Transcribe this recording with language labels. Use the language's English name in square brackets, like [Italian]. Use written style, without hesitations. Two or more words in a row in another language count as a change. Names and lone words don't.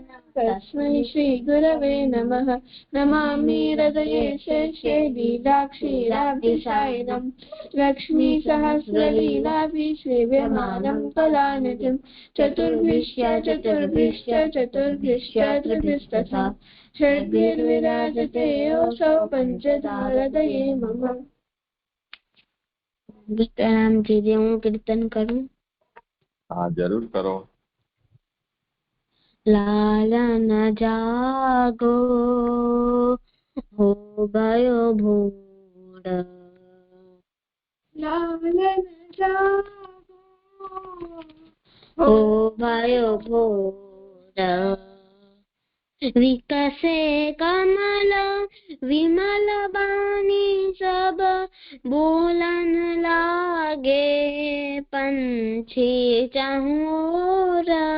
[Sanskrit] तस्मै श्रीगुरवे नमः नमामि हृदये शेषे लीलाक्षीराब्धिसायनं लक्ष्मीसहस्रलीलाभिः सेव्यमानं कलानिधिं चतुर्भिश्च त्रिभिस्तथा षड्भिर्विराजते योऽसौ पंचधारतये मम। [Hindi] प्रणाम कीजिए, हूँ कीर्तन करूं? हाँ जरूर करो। [Braj] लालन जागो हो भयो भोर, लालन जागो हो भयो भोर, विकसे कमल विमल बानी सब बोलन लागे पंछी चहुर,